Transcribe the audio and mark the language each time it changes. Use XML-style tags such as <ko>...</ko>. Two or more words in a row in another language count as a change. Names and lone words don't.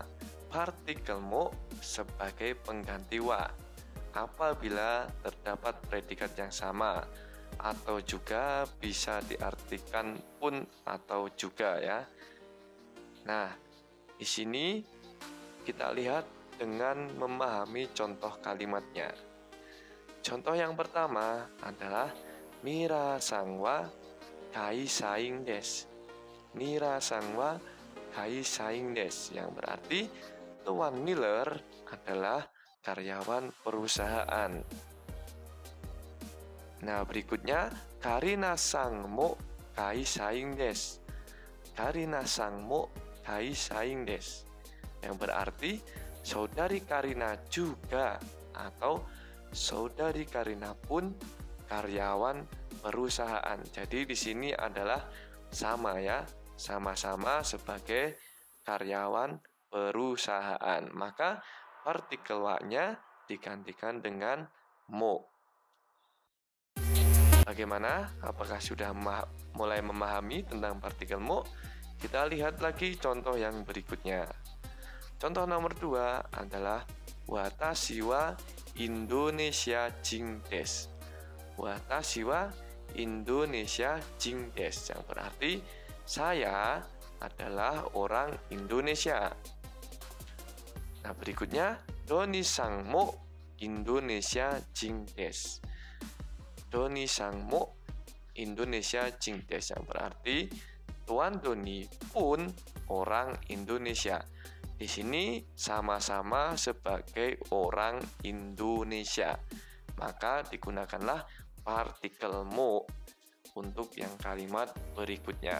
<id>Partikel mo sebagai pengganti wa apabila terdapat predikat yang sama, atau juga bisa diartikan pun atau juga ya. Nah, di sini kita lihat dengan memahami contoh kalimatnya. Contoh yang pertama adalah</id> <ja>ミラさんは会社員です. ミラさんは会社員です,</ja> <id>yang berarti Tuan Miller adalah karyawan perusahaan. Nah, berikutnya</id> <ja>カリナさんも会社員です. カリナさんも会社員です,</ja> <id>yang berarti saudari Karina juga atau saudari Karina pun karyawan perusahaan. Jadi di sini adalah sama ya, sama-sama sebagai karyawan perusahaan. Maka partikel wa-nya digantikan dengan mo. Bagaimana? Apakah sudah mulai memahami tentang partikel mo? Kita lihat lagi contoh yang berikutnya. Contoh nomor 2 adalah</id> <ja>わたしはインドネシア人です. わたしはインドネシア人です,</ja> <id>yang berarti saya adalah orang Indonesia. Nah, berikutnya</id> <ja>ドニさんもインドネシア人です. ドニさんもインドネシア人です,</ja> <id>yang berarti Tuan Doni pun orang Indonesia. Di sini sama-sama sebagai orang Indonesia. Maka digunakanlah partikel mo untuk yang kalimat berikutnya.</id>